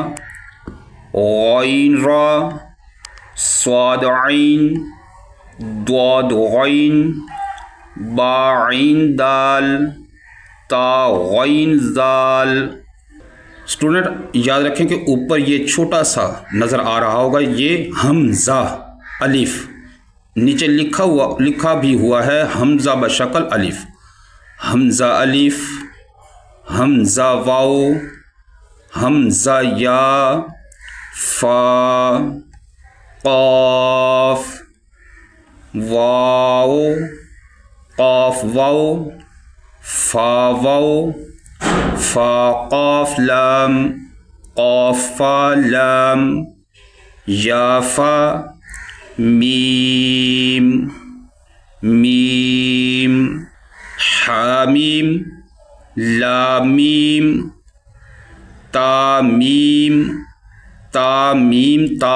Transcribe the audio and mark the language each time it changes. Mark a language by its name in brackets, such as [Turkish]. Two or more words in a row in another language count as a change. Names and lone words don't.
[Urdu] غین را صاد عین ضاد غین با عین دال تا غین زال۔ اسٹوڈنٹ یاد رکھیں کہ اوپر یہ چھوٹا سا نظر آ رہا ہوگا، یہ حمزہ الف، نیچے لکھا بھی ہوا ہے حمزہ بشکل الف، حمزہ الف حمزہ واو حمزہ یا فا قاف واو قاف واو فا واو فا قاف لام قاف فا لام یا فا میم میم حامیم لامیم تامیم تامیم تا۔